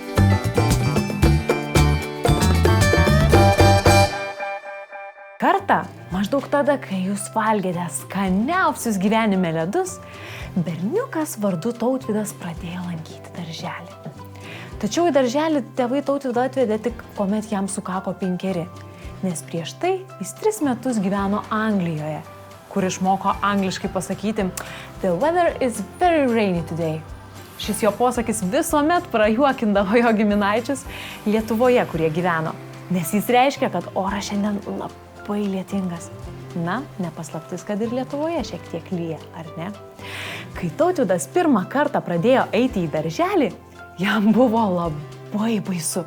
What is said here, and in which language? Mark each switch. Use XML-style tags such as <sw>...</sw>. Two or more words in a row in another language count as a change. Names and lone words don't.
<lt>Kartą, maždaug tada, kai jūs valgėte skaniausius gyvenime ledus, berniukas vardu Tautvydas pradėjo lankyti darželį. Tačiau į darželį tėvai Tautvydą atvedė tik, kuomet jam sukako 5, nes prieš tai jis 3 metus gyveno Anglijoje, kur išmoko angliškai pasakyti</lt> <en>"The weather is very rainy today".</en> <lt>Šis jo posakis visuomet prajuokindavo jo giminaičius Lietuvoje, kurie gyveno, nes jis reiškia, kad oras šiandien labai lietingas. Na, nepaslaptis, kad ir Lietuvoje šiek tiek lyja, ar ne? Kai Tautvydas pirmą kartą pradėjo eiti į darželį, jam buvo labai baisu.</lt>